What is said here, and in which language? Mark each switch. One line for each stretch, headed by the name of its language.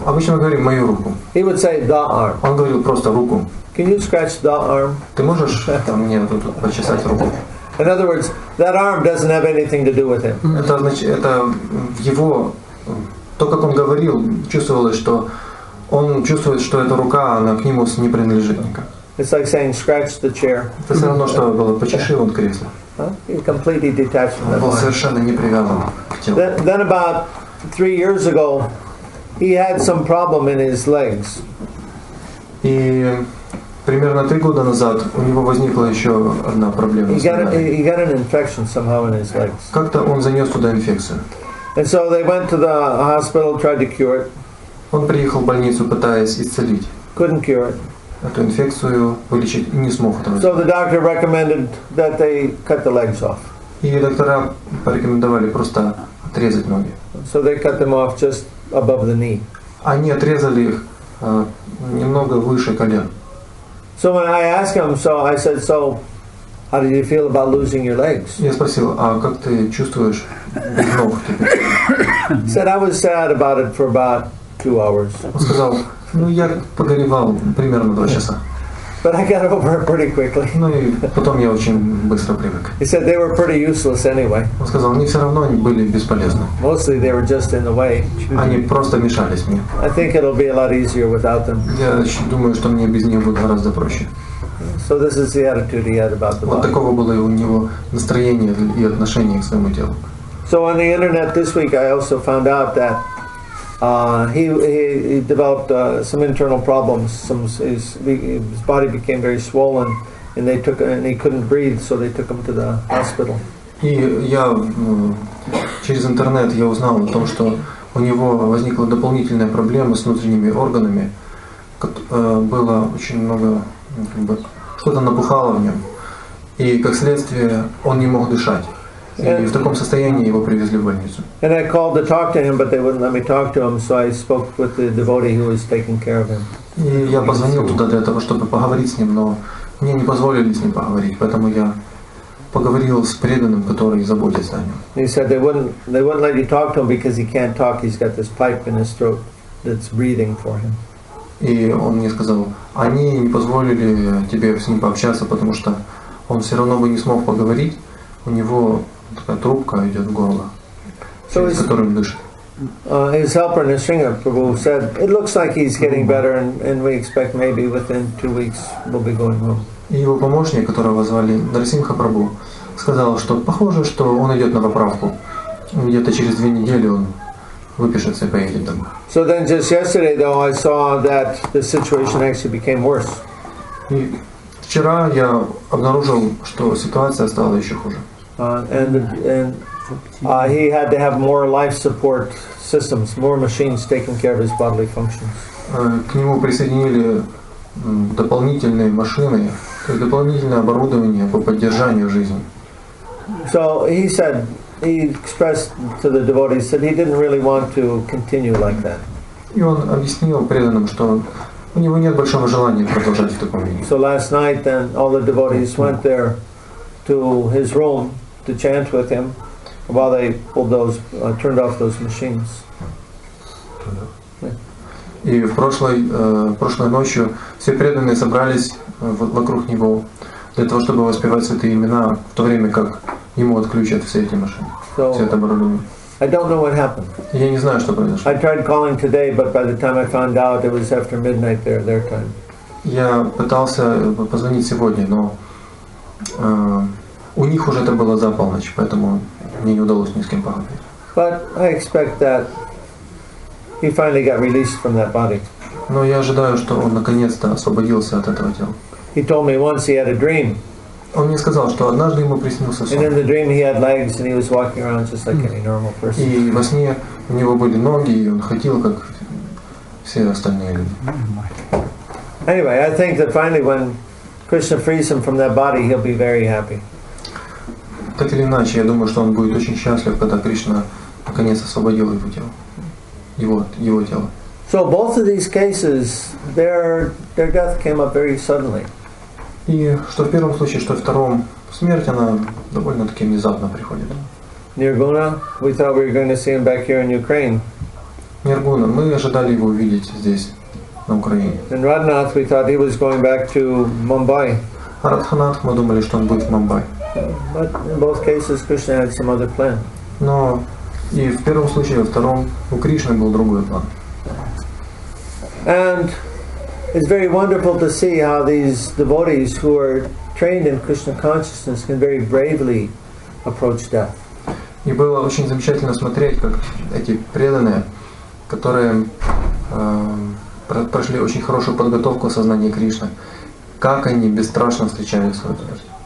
Russian: Обычно мы говорим мою руку.
English: He would say the arm.
Russian: Он говорил просто руку.
English: Can you scratch the arm?
Russian: Ты можешь мне тут почесать руку?
English: In other words, that arm doesn't have anything to do with him.
Russian: Это значит, это в его, то, как он говорил, чувствовалось, что он чувствует, что эта рука, она к нему не принадлежит никак.
English: It's like saying scratch the chair.
Russian: Это все равно, что было почеши он кресло.
English: He completely detached from
Russian: Он
English: that
Russian: был
English: body.
Russian: совершенно не привязан к телу.
English: Then about 3 years ago, he had some problem in his legs.
Russian: И примерно 3 года назад у него возникла еще одна проблема.
English: He got an infection somehow in his legs.
Russian: Как-то он занес туда инфекцию.
English: And so they went to the hospital, tried to cure it.
Russian: Он приехал в больницу, пытаясь исцелить
English: Couldn't cure it.
Russian: эту инфекцию, вылечить, не смог этого.
English: So the doctor recommended that they cut the legs off.
Russian: И доктора порекомендовали просто отрезать ноги.
English: So they cut them off just above the knee.
Russian: Они отрезали их немного выше колен.
English: So when I asked him, I said, "So, how did you feel about losing your legs?"
Russian: Я спросил, а как ты чувствуешь без ног теперь?
English: He said, "I was sad about it for about 2 hours,
Russian: Он сказал, я погоревал примерно 2 часа.
English: but I got over it pretty quickly."
Russian: И потом я очень быстро привык.
English: He said they were pretty useless anyway.
Russian: Он сказал, они все равно были бесполезны.
English: Mostly they were just in the way.
Russian: Они просто мешались мне.
English: I think it'll be a lot easier without them.
Russian: Я думаю, что мне без них будет гораздо проще.
English: So this is the attitude he had about the
Russian: Вот
English: body.
Russian: такого было и у него настроение и отношение к своему телу.
English: So on the internet this week I also found out that he developed some internal problems. His body became very swollen, and he couldn't breathe, so they took him to the hospital.
Russian: И я через интернет я узнал о том, что у него возникла дополнительная проблема с внутренними органами, было очень много, что-то набухало в нем. И как следствие он не мог дышать. И в таком состоянии его привезли в больницу.
English: And I called to talk to him, but they wouldn't let me talk to him, so I spoke with the devotee who was taking care of him.
Russian: И я позвонил туда для того, чтобы поговорить с ним, но мне не позволили с ним поговорить, поэтому я поговорил с преданным, который заботится о нем.
English: He said they wouldn't let you talk to him because he can't talk. He's got this pipe in his throat that's breathing for him.
Russian: И он мне сказал, они не позволили тебе с ним пообщаться, потому что он все равно бы не смог поговорить. У него такая трубка идет в горло, через которую он дышит.
English: His helper, Nisringa Prabhu, said, it looks like he's getting better, and we expect maybe within 2 weeks we'll be going home.
Russian: И его помощник, которого звали Нарсимха Прабhu, сказал, что похоже, что он идет на поправку. Где-то через 2 недели он выпишется и поедет домой.
English: So then just yesterday, though, I saw that the situation actually became worse.
Russian: И вчера я обнаружил, что ситуация стала еще хуже.
English: He had to have more life support systems, more machines taking care of his bodily functions.
Russian: К нему присоединили дополнительные машины, то есть дополнительное оборудование по поддержанию жизни.
English: So he said, he expressed to the devotees that he didn't really want to continue like that.
Russian: И он объяснил преданным, что у него нет большого желания продолжать в таком виде.
English: So last night, then all the devotees went there to his room to chant with him while they pulled those, turned off those machines.
Russian: И прошлой ночью все преданные собрались вокруг него для того, чтобы воспевать святые имена, в то время как ему отключат все эти машины, все это оборудование.
English: I don't know what happened.
Russian: Я не знаю, что произошло.
English: I tried calling today, but by the time I found out, it was after midnight their time.
Russian: Я пытался позвонить сегодня, но у них уже это было за полночь, поэтому мне не удалось ни с кем поговорить.
English: But I expect that he finally got released from that body.
Russian: Но я ожидаю, что он наконец-то освободился от этого тела.
English: He told me once he had a dream.
Russian: Он мне сказал, что однажды ему приснился сон.
English: And in the dream he had legs and he was walking around just like any normal person.
Russian: И во сне у него были ноги, и он ходил, как все остальные люди.
English: Anyway, I think that finally when Krishna frees him from that body, he'll be very happy.
Russian: Так или иначе, я думаю, что он будет очень счастлив, когда Кришна наконец освободил его тело, его тело.
English: So both of these cases, their death came up very suddenly.
Russian: И что в первом случае, что в втором, смерть, она довольно-таки внезапно приходит.
English: Nirguna, we thought we were going to see him back here in Ukraine.
Russian: Ниргуна, мы ожидали его увидеть здесь, на Украине.
English: And Radhanath, we thought he was going back to Mumbai.
Russian: А Радханат, мы думали, что он будет в Мумбаи.
English: But in both cases, Krishna had some other plan.
Russian: Но и в первом случае, и во втором у Кришны был другой план.
English: And it's very wonderful to see how these devotees who are trained in Krishna consciousness can very bravely approach death.
Russian: И было очень замечательно смотреть, как эти преданные, которые прошли очень хорошую подготовку сознания Кришны, как они бесстрашно встречали свою смерть.